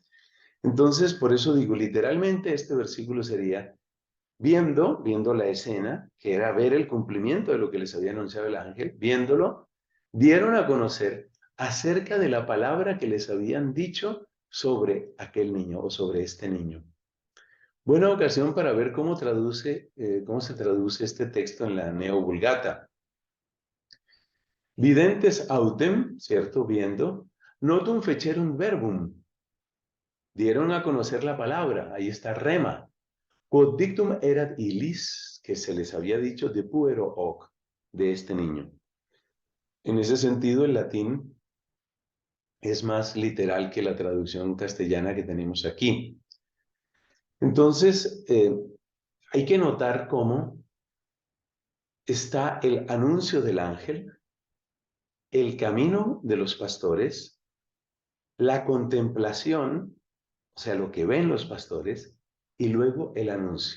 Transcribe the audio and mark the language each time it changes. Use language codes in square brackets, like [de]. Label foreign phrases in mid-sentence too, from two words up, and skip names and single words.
[es] Entonces, por eso digo, literalmente este versículo sería, viendo la escena, que era ver el cumplimiento de lo que les había anunciado el ángel, viéndolo, dieron a conocer acerca de la palabra que les habían dicho sobre aquel niño o sobre este niño. Buena ocasión para ver cómo se traduce este texto en la Neovulgata. [la] Videntes autem, [es] ¿cierto? Viendo, [la] notum fecerunt verbum. [es] Dieron a conocer la palabra, ahí está rema. [la] Quod dictum erat illis, [es] que se les había dicho [la] de puero hoc, [es] de este niño. En ese sentido, el latín es más literal que la traducción castellana que tenemos aquí. Entonces, hay que notar cómo está el anuncio del ángel, el camino de los pastores, la contemplación, o sea, lo que ven los pastores, y luego el anuncio.